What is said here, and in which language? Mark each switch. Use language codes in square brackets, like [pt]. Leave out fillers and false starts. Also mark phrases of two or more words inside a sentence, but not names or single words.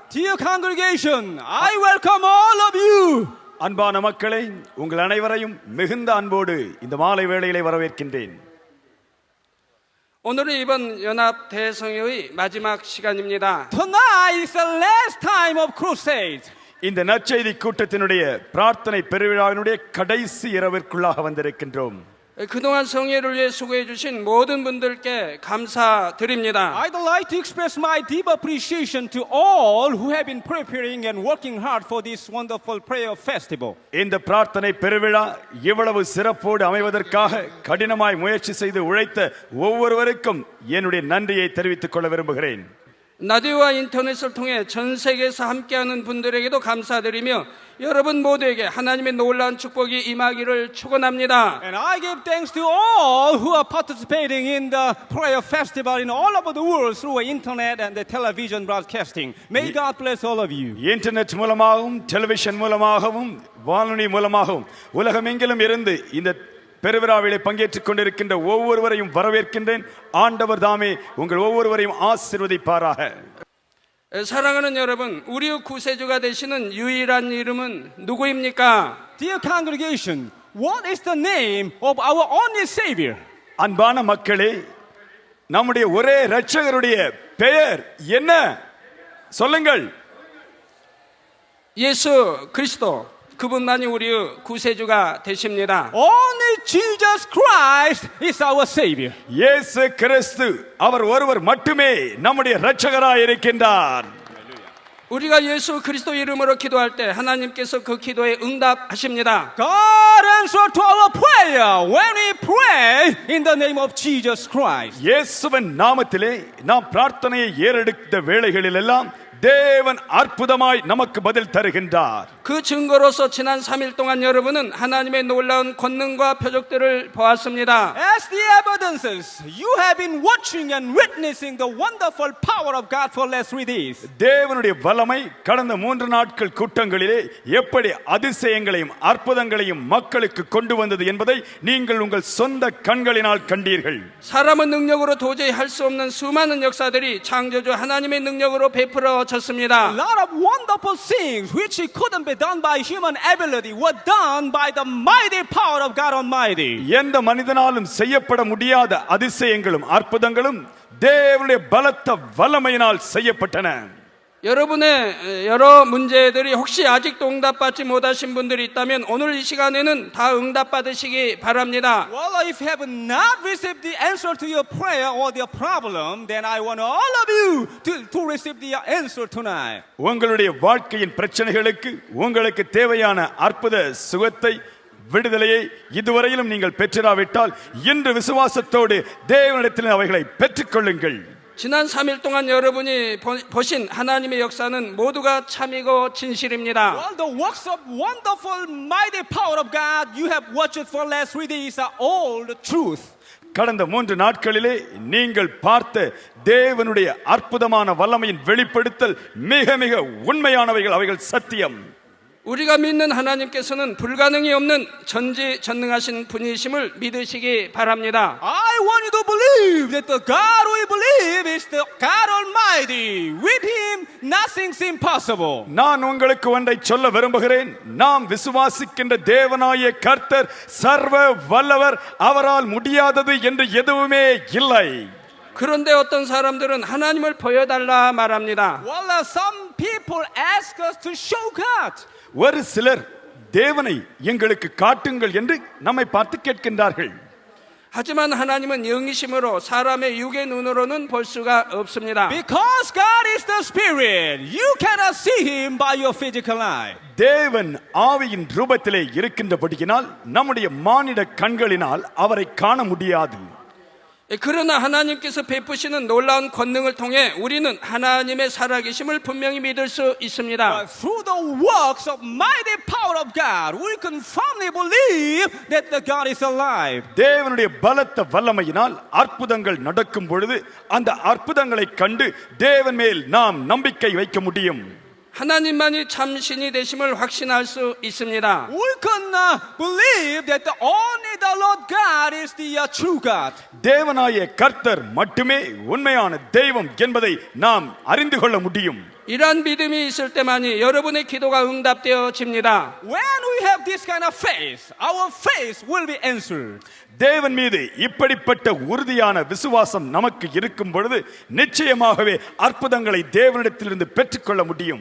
[en] Dear congregation, I welcome all of you. [ta] அன்பான மக்களே, உங்கள் அனைவரையும் மிகுந்த அன்போடு இந்த மாலை வேளையிலே வரவேற்கின்றேன். [ko] 오늘은 이번 연합 대성회의 마지막 시간입니다. [en] Tonight is the last time of crusade. [ta] இந்த நற்செய்தி கூட்டத்தினுடைய பிரார்த்தனை பெருவிழாவினுடைய கடைசி இரவிற்குள்ளாக வந்திருக்கின்றோம். [ko] 그동안 성회를 위해 수고해 주신 모든 분들께 감사드립니다. [en] I'd like to express my deep appreciation to all who have been preparing and working hard for this wonderful prayer festival. [ta] இந்த பிரார்த்தனை பெருவிழா இவ்வளவு சிறப்போடு அமைவதற்காக கடினமாய் முயற்சி செய்து உழைத்த ஒவ்வொருவருக்கும் என்னுடைய நன்றியை தெரிவித்துக் கொள்ள விரும்புகிறேன். [ko] 라디오와 인터넷을 통해 전 세계에서 함께하는 분들에게도 감사드리며 여러분 모두에게 하나님의 놀라운 축복이 임하기를 축원합니다. [en] And I give thanks to all who are participating in the prayer festival in all over the world through internet and the television broadcasting. May God bless all of you. [ta] இன்டர்நெட் மூலமாகவும் டெலிவிஷன் மூலமாகவும் வானொலி மூலமாகவும் உலகமெங்கிலும் இருந்து இந்த பெருவிழாவிலே பங்கேற்றுக் கொண்டிருக்கின்ற ஒவ்வொருவரையும் வரவேற்கின்றேன். ஆண்டவர் தாமே உங்கள் ஒவ்வொருவரையும் ஆசீர்வதிப்பாராக. [ko] 사랑하는 여러분, 우리의 구세주가 되시는 유일한 이름은 누구입니까? [en] Dear congregation, what is the name of our only Savior? [ta] அன்பான மக்களே, நம்முடைய ஒரே இரட்சகருடைய பெயர் என்ன? சொல்லுங்கள். [ko] 예수 그리스도. 그분만이 우리의 구세주가 되십니다. [en] Only Jesus Christ is our Savior. [ta] இயேசு கிறிஸ்து அவர் ஒருவர் மட்டுமே நம்முடைய இரட்சகராய் இருக்கின்றார். [ko] 우리가 예수 그리스도 이름으로 기도할 때 하나님께서 그 기도에 응답하십니다. [en] God answers to our prayer when we pray in the name of Jesus Christ. [ta] இயேசுவின் நாமத்திலே நாம் பிரார்த்தனையை ஏறெடுத்த வேளைகளில் எல்லாம் தேவன் அற்புதமாய் நமக்கு பதில் தருகின்றார். [ko] 그 증거로서 지난 3일 동안 여러분은 하나님의 놀라운 권능과 표적들을 보았습니다. [en] As the evidences, you have been watching and witnessing the wonderful power of God for last 3 days. [ta] தேவனுடைய வல்லமை கடந்த 3 நாட்கள் கூட்டங்களிலே எப்படி அதிசயங்களையும் அற்புதங்களையும் மக்களுக்கு கொண்டு வந்தது என்பதை நீங்கள் உங்கள் சொந்த கண்களினால் கண்டீர்கள். [ko] 사람의 능력으로 도저히 할 수 없는 수많은 역사들이 창조주 하나님의 능력으로 베풀어졌습니다. [en] A lot of wonderful things which couldn't be done by human ability were done by the mighty power of God Almighty. [ta] எந்த மனிதனாலும் செய்யப்பட முடியாத அதிசயங்களும் அற்புதங்களும் தேவனுடைய பலத்த வல்லமையினால் செய்யப்பட்டன. [ko] 여러분의 여러 문제들이 혹시 아직도 응답받지 못하신 분들이 있다면 오늘 이 시간에는 다 응답받으시기 바랍니다. [en] Well, if you have not received the answer to your prayer or your problem, then I want all of you to receive the answer tonight. [ta] உங்களுடைய வாழ்க்கையின் பிரச்சனைகளுக்கு உங்களுக்கு தேவையான அற்புத சுகத்தை விடுதலையை இதுவரையிலும் நீங்கள் பெற்றிராவிட்டால் இன்று விசுவாசத்தோடு தேவனிடத்தில் அவைகளை பெற்றுக்கொள்ளுங்கள். [ko] 지난 3일 동안 여러분이 보신 하나님의 역사는 모두가 참이고 진실입니다. [en] Well, the works of wonderful, mighty power of God you have watched for the last 3 days are all the truth. [ta] கடந்த 3 நாட்களிலே நீங்கள் பார்த்த தேவனுடைய அற்புதமான வல்லமையின் வெளிப்படுத்தல் மிக மிக உண்மையானவைகள், அவைகள் சத்தியம். [ko] 우리가 믿는 하나님께서는 불가능이 없는 전지전능하신 분이심을 믿으시기 바랍니다. [en] I want you to believe that the God we believe is the God Almighty. With Him, nothing's impossible. [ta] நான் உங்களுக்கு ஒன்றை சொல்ல விரும்புகிறேன். நாம் விசுவாசிக்கின்ற தேவனாகிய கர்த்தர் சர்வ வல்லவர், அவரால் முடியாதது என்று எதுவுமே இல்லை. [ko] 그런데 어떤 사람들은 하나님을 보여달라 말합니다. [en] Well, some people ask us to show God. [ta] ஒரு சிலர் தேவனை எங்களுக்கு காட்டுங்கள் என்று நம்மை பார்த்து கேட்கின்றார்கள். [ko] 하지만 하나님은 영이심으로 사람의 육의 눈으로는 볼 수가 없습니다. [en] Because God is the Spirit, you cannot see Him by your physical eye. [ta] தேவன் ஆவியின் ரூபத்திலே இருக்கின்றபடியினால் நம்முடைய மானிட கண்களினால் அவரை காண முடியாது. [ko] 그러나 하나님께서 베푸시는 놀라운 권능을 통해 우리는 하나님의 살아계심을 분명히 믿을 수 있습니다. [en] But through the works of mighty power of God, we can firmly believe that the God is alive. [ta] தேவனுடைய பலத்த வல்லமையினால் அற்புதங்கள் நடக்கும் பொழுது அந்த அற்புதங்களை கண்டு தேவன் மேல் நாம் நம்பிக்கை வைக்க முடியும். [ko] 하나님만이 참 신이 되심을 확신할 수 있습니다. [en] We can believe that only the Lord God is the true God. [ta] தேவனாய கர்த்தர் மட்டுமே உண்மையான தெய்வம் என்பதை நாம் அறிந்து கொள்ள முடியும். [ko] 이러한 믿음이 있을 때만이 여러분의 기도가 응답되어집니다. [en] When we have this kind of faith, our faith will be answered. [ta] தேவன் மீது இப்படிப்பட்ட உறுதியான விசுவாசம் நமக்கு இருக்கும் பொழுது நிச்சயமாகவே அற்புதங்களை தேவனிடத்திலிருந்து பெற்றுக்கொள்ள முடியும்.